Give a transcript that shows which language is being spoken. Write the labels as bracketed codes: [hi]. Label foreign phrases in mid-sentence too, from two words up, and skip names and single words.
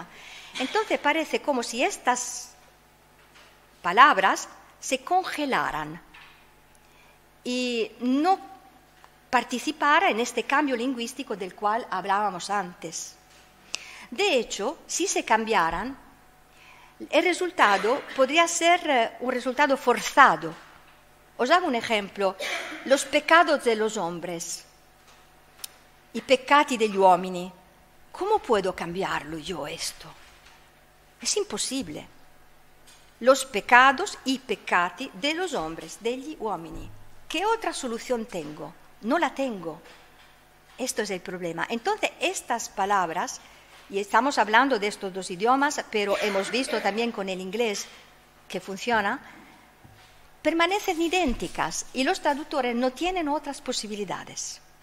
[es] Entonces parece como si estas palabras se congelaran y no participara en este cambio lingüístico del cual hablábamos antes. De hecho, si se cambiaran, el resultado podría ser un resultado forzado. Os hago un ejemplo: los pecados de los hombres, [it] i peccati degli uomini. [es] ¿Cómo puedo cambiarlo yo esto? Es imposible. Los pecados y peccati de los hombres, [it] degli uomini. [es] ¿Qué otra solución tengo? No la tengo. Esto es el problema. Entonces, estas palabras, y estamos hablando de estos dos idiomas, pero hemos visto también con el inglés que funciona, permanecen idénticas y los traductores no tienen otras posibilidades.